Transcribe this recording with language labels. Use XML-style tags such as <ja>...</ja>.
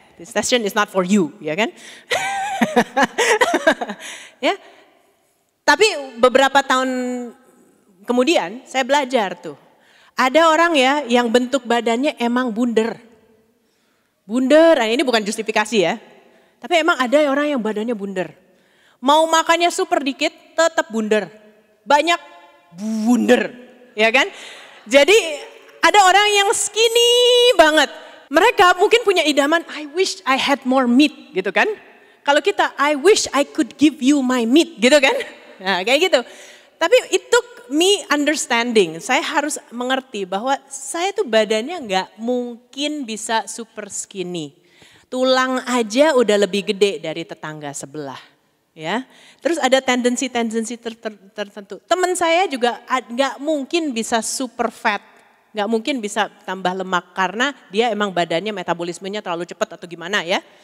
<en>This session is not for you,</en> <id>ya kan? Ya. Tapi beberapa tahun kemudian saya belajar tuh. Ada orang ya yang bentuk badannya emang bunder. Bunder, nah ini bukan justifikasi ya. Tapi emang ada orang yang badannya bunder. Mau makannya super dikit tetap bunder. Banyak bunder, ya kan? Jadi ada orang yang skinny banget. Mereka mungkin punya idaman,</id> <en>I wish I had more meat</en> <id>gitu kan. Kalau kita,</id> <en>I wish I could give you my meat</en> <id>gitu kan. Nah kayak gitu. Tapi</id> <en>it took me understanding.</en> <id>Saya harus mengerti bahwa saya tuh badannya nggak mungkin bisa super skinny. Tulang aja udah lebih gede dari tetangga sebelah. Ya, terus ada tendensi tertentu. Teman saya juga nggak mungkin bisa super fat, nggak mungkin bisa tambah lemak karena dia emang badannya metabolismenya terlalu cepat atau gimana ya.</id>